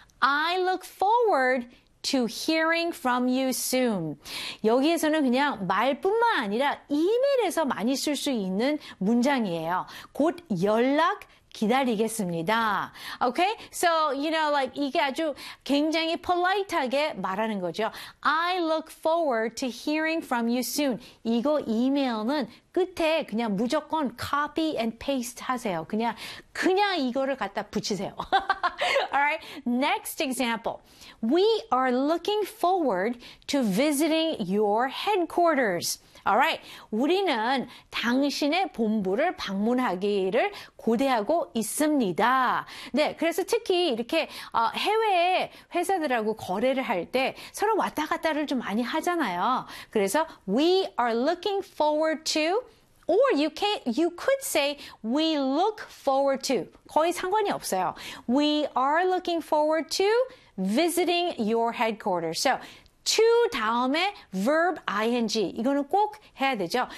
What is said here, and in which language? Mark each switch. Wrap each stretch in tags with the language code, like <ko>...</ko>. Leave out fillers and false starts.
<en>I look forward to hearing from you soon.</en> <ko>여기에서는 그냥 말뿐만 아니라 이메일에서 많이 쓸수 있는 문장이에요. 곧 연락 기다리겠습니다.</ko> <en>Okay? So, you know, like</en> <ko>이게 아주 굉장히 polite하게 말하는 거죠.</ko> <en>I look forward to hearing from you soon.</en> <ko>이거 이메일은 끝에 그냥 무조건</ko> <en>copy and paste</en> <ko>하세요. 그냥 이거를 갖다 붙이세요.</ko> <en>Alright, next example. We are looking forward to visiting your headquarters.</en> <ko>Alright, 우리는 당신의 본부를 방문하기를 고대하고 있습니다. 네, 그래서 특히 이렇게 해외 회사들하고 거래를 할때 서로 왔다 갔다를 좀 많이 하잖아요. 그래서</ko> <en>we are looking forward to Or you could say we look forward to.</en> <ko>거의 상관이 없어요.</ko> <en>We are looking forward to visiting your headquarters. So, to</en> <ko>다음에 verb ing. 이거는 꼭 해야 되죠.</ko>